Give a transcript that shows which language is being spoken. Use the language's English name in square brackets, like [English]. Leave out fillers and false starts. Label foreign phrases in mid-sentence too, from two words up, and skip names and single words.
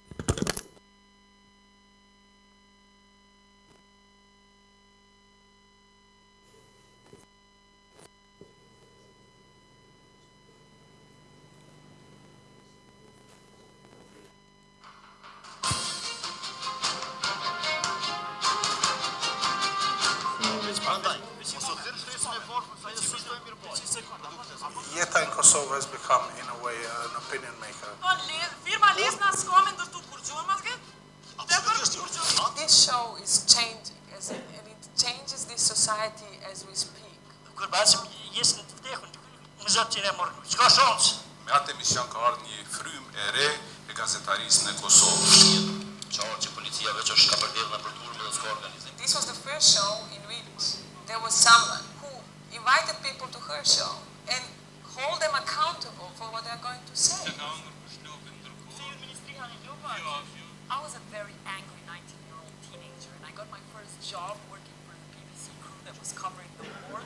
[English] Jeta in Kosovo has become, in a way, an opinion maker. This show is changing, and it changes this society as we speak. [Albanian] Me atë emision ka ardhur një frym e re e gazetarisë në Kosovë. [English] This was the first show in which there was someone who invited people to her show and hold them accountable for what they're going to say. I was a very angry 19-year-old teenager and I got my first job working for the BBC crew that was covering the war.